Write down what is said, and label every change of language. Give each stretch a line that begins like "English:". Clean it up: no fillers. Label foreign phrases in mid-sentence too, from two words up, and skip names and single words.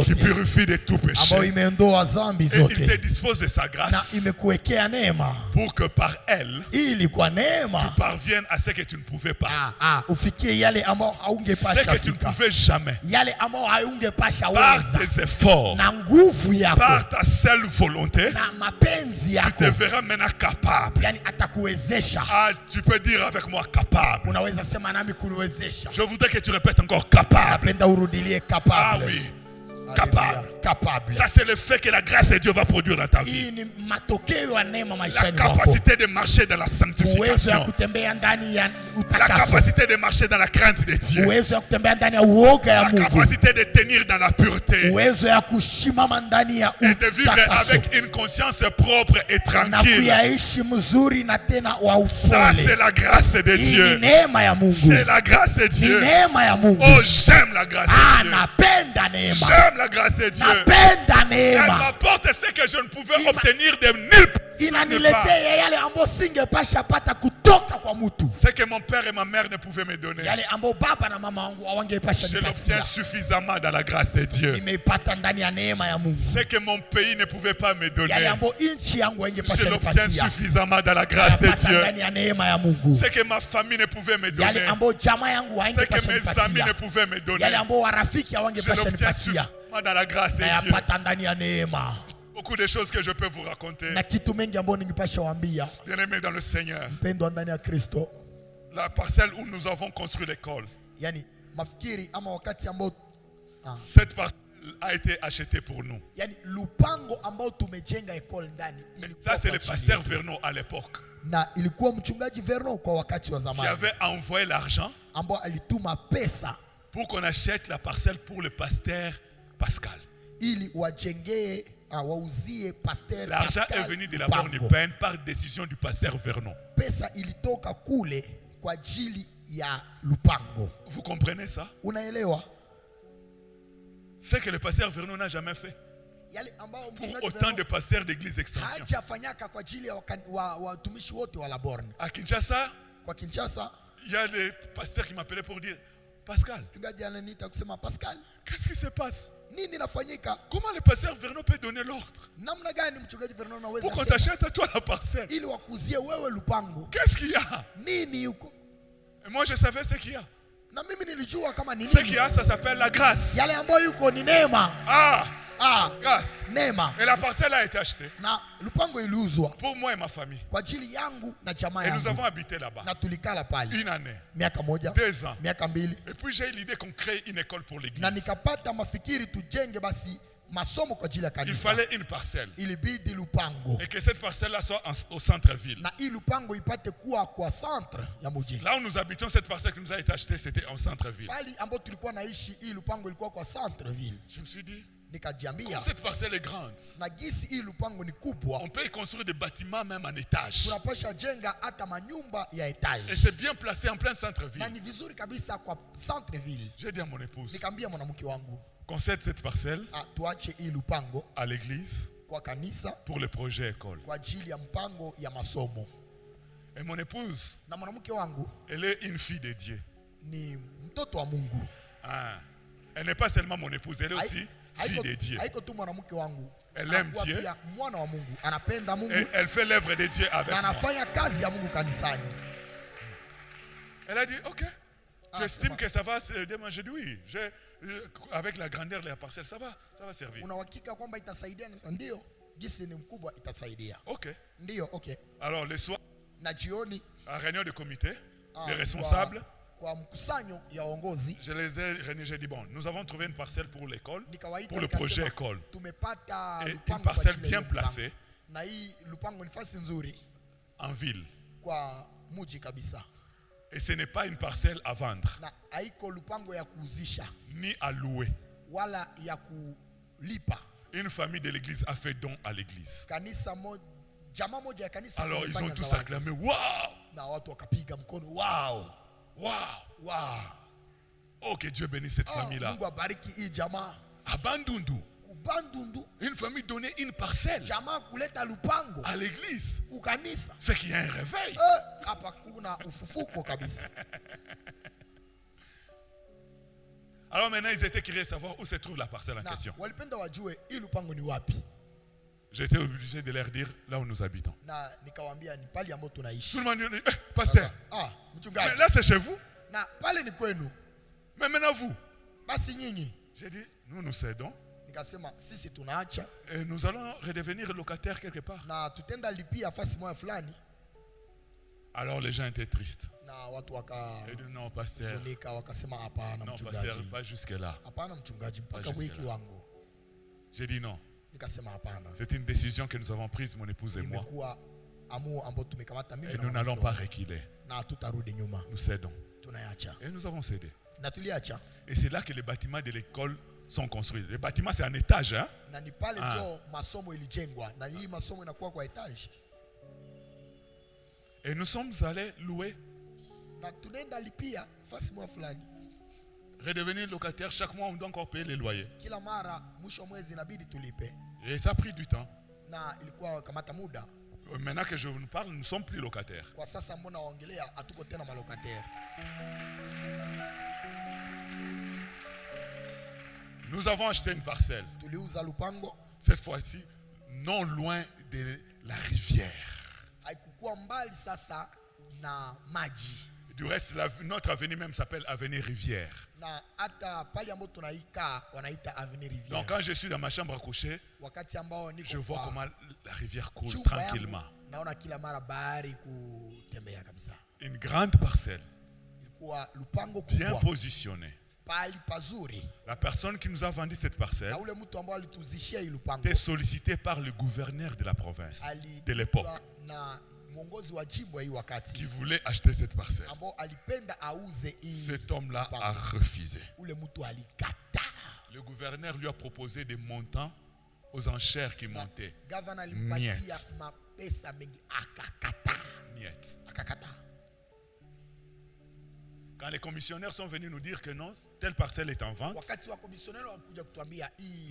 French: Qui purifie de tout
Swahili: ambao
French: péché.
Swahili: imeondoa zambi
French: Et il te
Swahili: zote,
French: dispose de sa
Swahili: na
French: grâce
Swahili: imekuwekea neema
French: pour que par elle,
Swahili: ili kwa neema
French: parvienne à ce que tu ne pouvais pas.
Swahili: ufikie yale ambao
French: Ce
Swahili: haungepasha
French: que tu ne
Swahili: fika,
French: pouvais jamais.
Swahili: yale ambao haungepasha
French: Par
Swahili: weza,
French: tes efforts,
Swahili: na nguvu yako
French: par ta seule volonté,
Swahili: na mapenzi
French: tu te
Swahili: yako,
French: verras maintenant capable.
Swahili: yani atakuwezesha.
French: Ah, tu peux dire avec moi capable.
Swahili: Unaweza sema nami kuniwezesha.
French: Je voudrais que tu répètes encore capable.
Swahili: Napenda urudilie Ah
French: capable. oui, Haleluya. capable. Capable. Ça, c'est le fait que la grâce de Dieu va produire dans ta vie.
Swahili: Hii ni matokeo ya neema
French: La
Swahili: maishani mwako.
French: capacité de marcher dans la
Swahili: Uwezo ya
French: sanctification.
Swahili: kutembea ndani ya
French: La
Swahili: utakaso.
French: capacité de marcher dans la crainte de Dieu.
Swahili: Uwezo ya kutembea ndani ya uoga ya
French: La
Swahili: Mungu.
French: capacité de tenir dans la pureté.
Swahili: Uwezo ya kushimama ndani ya
French: Et de vivre
Swahili: utakaso.
French: avec une conscience propre et
Swahili: Na
French: tranquille.
Swahili: kuyaishi mzuri na tena wa
French: Ça, c'est
Swahili: upole.
French: la grâce de
Swahili: Hii ni
French: Dieu.
Swahili: neema ya Mungu.
French: C'est la grâce de
Swahili: Ni
French: Dieu.
Swahili: neema ya Mungu.
French: Oh, j'aime la grâce de Dieu.
Swahili: Napenda neema.
French: J'aime la grâce de Dieu.
Swahili: Napenda
French: Elle
Swahili: neema.
French: m'apporte ce que je ne pouvais obtenir de nulle part.
Swahili: Inaniletea yale ambayo singepasha pata kutoka kwa mtu.
French: Ce que mon père et ma mère ne pouvaient me donner,
Swahili: Yale ambayo baba na mama wangu hawangepasha
French: je
Swahili: nipatia.
French: l'obtiens suffisamment dans la grâce de Dieu.
Swahili: Nimeipata ndani ya neema ya Mungu.
French: Ce que mon pays ne pouvait pas me
Swahili: Yale
French: donner,
Swahili: ambayo nchi yangu
French: je
Swahili: haingepasha
French: l'obtiens
Swahili: nipatia.
French: suffisamment dans la grâce de
Swahili: Napata
French: Dieu.
Swahili: ndani ya neema ya Mungu.
French: Ce que ma famille ne pouvait me donner,
Swahili: Yale ambayo jamaa yangu
French: ce que
Swahili: haingepasha
French: mes amis ne
Swahili: nipatia.
French: pouvaient me donner,
Swahili: Yale ambayo warafiki
French: je
Swahili: hawangepasha
French: l'obtiens
Swahili: nipatia.
French: suffisamment dans la grâce de Dieu.
Swahili: Nayapata ndani ya neema.
French: Beaucoup de choses que je peux vous raconter.
Swahili: Na kitu mengi ambayo ningepasha waambia.
French: Bien-aimés dans le Seigneur,
Swahili: Mpendwa ndani ya Kristo.
French: la parcelle où nous avons construit l'école,
Swahili: Yani mafikiri ama wakati ambao
French: cette parcelle a été achetée pour nous.
Swahili: yani lupango ambao tumejenga ekole ndani
French: Ça, c'est le pasteur Vernon à l'époque
Swahili: na ilikuwa mchungaji Vernon kwa wakati wa
French: qui
Swahili: zamani
French: avait envoyé l'argent
Swahili: ambao alituma pesa
French: pour qu'on achète la parcelle pour le pasteur Pascal.
Swahili: ili wajengee wauzie pasteur
French: L'argent Pascal est venu de la
Swahili: lupango.
French: borne peine par décision du pasteur Vernon.
Swahili: Pesa ilitoka kule kwa ajili ya lupango.
French: Vous comprenez ça?
Swahili: Unaelewa?
French: Ce que le pasteur Vernon n'a jamais fait
Swahili: Yale ambao
French: pour
Swahili: mchungaji
French: autant Vernon de pasteurs d'église extension.
Swahili: hajafanyaka kwa ajili ya watumishi wote wa Laborne.
French: À Kinshasa,
Swahili: Kwa Kinshasa,
French: il y a les pasteurs qui m'appelaient pour dire Pascal,
Swahili: mchungaji ananiita kusema Pascal,
French: qu'est-ce qui se passe?
Swahili: nini nafanyika?
French: Comment le pasteur Vernon peut donner l'ordre
Swahili: Namna gani mchungaji Vernon anaweza
French: pour qu'on
Swahili: sema
French: t'achète à toi la parcelle?
Swahili: ili wakuzie wewe lupango?
French: Qu'est-ce qu'il y a?
Swahili: Nini yuko?
French: Et moi, je savais ce qu'il y a.
Swahili: Na mimi nilijua kama ni
French: Ce qu'il
Swahili: nini.
French: y a, ça s'appelle la grâce.
Swahili: Yale ambayo yuko ni neema.
French: Grâce.
Swahili: Neema.
French: Et la parcelle a été achetée
Swahili: Na lupango iliuzwa
French: pour moi et ma famille.
Swahili: kwa ajili yangu na jamaa
French: Et nous
Swahili: yangu.
French: avons habité là-bas
Swahili: Na tulikala pale
French: une année,
Swahili: miaka moja,
French: 2 ans.
Swahili: miaka mbili,
French: Et puis j'ai eu l'idée qu'on crée une école pour
Swahili: na
French: l'église.
Swahili: nikapata mafikiri tujenge basi masomo kwa ajili ya
French: Il
Swahili: kanisa.
French: fallait une parcelle.
Swahili: Ilibidi lupango.
French: Et que cette parcelle-là soit au centre-ville.
Swahili: Na hii lupango ipate kuwa kwa centre ya mji.
French: Là où nous habitions, cette parcelle qui nous a été achetée, c'était en centre-ville.
Swahili: Pali ambapo tulikuwa naishi hii lupango ilikuwa kwa
French: centre ville. Je me suis dit,
Swahili: Nikajiambia
French: comme cette parcelle est grande,
Swahili: na gisi hii lupango ni kubwa,
French: on peut y construire des bâtiments même en étage.
Swahili: tunapasha jenga hata manyumba ya
French: Et etage. c'est bien placé en plein
Swahili: Na
French: centre-ville.
Swahili: ni vizuri kabisa kwa
French: centre ville. J'ai dit à mon épouse,
Swahili: Nikamwambia mwanamke wangu,
French: qu'on cède cette parcelle
Swahili: tuache hii lupango
French: à l'église
Swahili: kwa kanisa
French: pour le projet école.
Swahili: kwa ajili ya mpango ya masomo.
French: Et mon épouse,
Swahili: Na mwanamke wangu
French: elle est une fille de Dieu.
Swahili: ni mtoto wa Mungu. Ah.
French: Elle n'est pas seulement mon épouse, elle est aussi fille de Dieu.
Swahili: Haiko tu mwanamke wangu.
French: Elle aime
Swahili: Anakuwa
French: Dieu.
Swahili: pia mwana wa Mungu. Anapenda Mungu
French: Et elle fait l'œuvre de Dieu avec
Swahili: na
French: moi.
Swahili: anafanya kazi ya Mungu kanisani.
French: Elle a dit, ok, tu estimes c'est que ça va se démarrer? J'ai dit oui, avec la grandeur de la parcelle, ça va servir.
Swahili: Una uhakika kwamba itasaidia? Ndio, gisi ni mkubwa itasaidia. Ok. Ndio, okay.
French: Alors le soir,
Swahili: Na jioni
French: à réunion de comité, les responsables,
Swahili: kwa mkusanyo ya uongozi
French: je les ai réunis, j'ai dit bon, nous avons trouvé une parcelle pour l'école,
Swahili: nikawaita
French: pour le projet école.
Swahili: Tumepata
French: Et
Swahili: lupango
French: une
Swahili: kwa
French: parcelle
Swahili: ajili ya
French: bien
Swahili: lupango.
French: placée
Swahili: Na hii lupango ni fasi nzuri
French: en ville.
Swahili: kwa muji kabisa.
French: Et ce n'est pas une parcelle à vendre,
Swahili: Na haiko lupango ya kuuzisha
French: ni à louer.
Swahili: wala ya kulipa.
French: Une famille de l'église a fait don à l'église.
Swahili: Kanisa moja, jamaa moja ya kanisa
French: Alors ils ont
Swahili: ilifanya
French: tous
Swahili: zawadi.
French: acclamé, waouh,
Swahili: Na watu wakapiga mkono, wow,
French: waouh.
Swahili: wow.
French: Oh, que Dieu bénisse cette famille-là.
Swahili: Mungu abariki hii jamaa.
French: À Bandundu, bandundu Une famille donnait une parcelle
Swahili: jamaa kuleta lupango
French: à l'église.
Swahili: ukanisa.
French: C'est qu'il y a un réveil.
Swahili: Hapa kuna ufufuko kabisa.
French: Alors maintenant, ils étaient curieux de savoir où se trouve la parcelle en
Swahili: Na
French: question.
Swahili: walipenda wajue hii lupango ni wapi.
French: J'étais obligé de leur dire là où nous habitons.
Swahili: Na nikawaambia ni pali ambapo tunaishi.
French: Tout le monde dit, pasteur, Ah, mais
Swahili: mchungaji.
French: là c'est chez vous.
Swahili: Na pale ni kwenu.
French: Mais maintenant vous.
Swahili: Basi nyinyi.
French: J'ai dit, nous cédons
Swahili: Nikasema sisi tunaacha
French: et nous allons redevenir locataires quelque part.
Swahili: na tutenda lipia fasi moja fulani.
French: Alors les gens étaient tristes.
Swahili: Na watu
French: Ils disent, non pasteur,
Swahili: wakazunika wakasema hapana
French: non pasteur,
Swahili: mchungaji.
French: pas jusque là.
Swahili: Hapana mchungaji mpaka
French: Pas
Swahili: wiki
French: jusque là.
Swahili: wangu.
French: J'ai dit non.
Swahili: Nikasema hapana.
French: C'est une décision que nous avons prise, mon épouse et moi.
Swahili: Imekuwa amu ambao tumekamata mimi
French: Et
Swahili: na
French: nous
Swahili: mwanamke
French: n'allons pas
Swahili: wangu.
French: reculer.
Swahili: Na tutarudi nyuma.
French: Nous cédons.
Swahili: Tunaacha.
French: Et nous avons cédé.
Swahili: Na tuliacha.
French: Et c'est là que les bâtiments de l'école sont construits. Les bâtiments, c'est en étage. Hein?
Swahili: Na ni pale Ah. ndio masomo ilijengwa na hii masomo inakuwa kwa etage.
French: Et nous sommes allés louer,
Swahili: Na tunaenda lipia fasi moja fulani.
French: redevenir locataires. Chaque mois, on doit encore payer les loyers.
Swahili: Kila mara mwisho wa mwezi inabidi tulipe.
French: Et ça a pris du temps.
Swahili: Na ilikuwa kamata muda.
French: Maintenant que je vous parle, nous ne sommes plus locataires.
Swahili: Kwa sasa mbona waongelea hatuko tena malokataire.
French: Nous avons acheté une parcelle.
Swahili: Tuliuza lupango.
French: Cette fois-ci, non loin de la rivière.
Swahili: Haikukuwa mbali sasa na maji.
French: Du reste, notre avenue même s'appelle Avenue Rivière.
Swahili: Na hata pale ambapo tunaikaa wanaita Avenue Rivière.
French: Donc quand je suis dans ma chambre à coucher,
Swahili: Wakati ambao niko
French: je vois
Swahili: kwa
French: comment la rivière coule
Swahili: chumba yangu,
French: tranquillement.
Swahili: naona kila mara bahari kutembea kabisa.
French: Une grande parcelle,
Swahili: Ilikuwa lupango
French: bien
Swahili: kubwa,
French: positionnée.
Swahili: pali pazuri.
French: La personne qui nous a vendu cette parcelle
Swahili: Na ule mtu ambao alituzishia hii lupango
French: était sollicité par le gouverneur de la province de l'époque
Swahili: na mwongozi wa jimbo hii wakati
French: qui voulait acheter cette parcelle.
Swahili: ambao alipenda auze hii.
French: Cet homme-là
Swahili: lupango.
French: a refusé.
Swahili: Ule mtu alikataa.
French: Le gouverneur lui a proposé des montants aux enchères qui montaient.
Swahili: Gavana alimpatia Niet. mapesa mengi akakataa. Niet. Akakataa.
French: Quand les commissionnaires sont venus nous dire que non, telle parcelle est en vente,
Swahili: Wakati wa komisioneri walikuja kutuambia hii